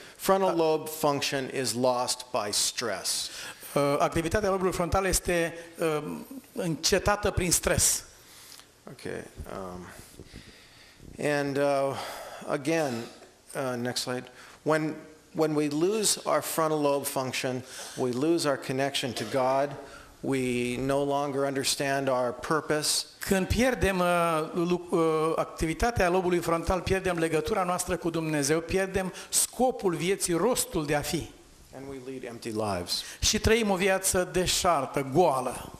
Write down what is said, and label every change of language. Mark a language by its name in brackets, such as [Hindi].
[English] Frontal lobe function is lost by stress. [Romanian] Activitatea lobului frontal este încetată prin stres. [English] Okay. And again, next slide. When we lose our frontal lobe function, we lose our connection to God. We no longer understand our purpose. [Romanian] Când pierdem activitatea lobului frontal, pierdem legătura noastră cu Dumnezeu, pierdem scopul vieții, rostul de a fi. [English] And we lead empty lives. [Romanian] Și trăim o viață deșartă, goală.